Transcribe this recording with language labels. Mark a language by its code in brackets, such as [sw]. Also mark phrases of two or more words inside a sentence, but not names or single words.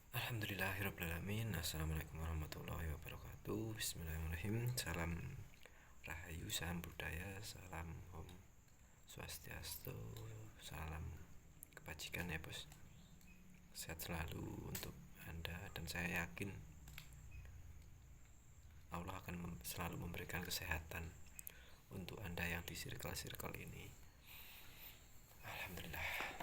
[ar] الحمد لله رب العالمين. السلام عليكم ورحمة الله وبركاته. بسم الله الرحمن الرحيم. [id] Salam Rahayu, salam budaya, salam [ban] Om Swastiastu, [id] salam kebajikan ya bos. Sehat selalu untuk Anda, dan saya yakin Allah akan selalu memberikan kesehatan untuk Anda yang di circle-circle ini. Alhamdulillah.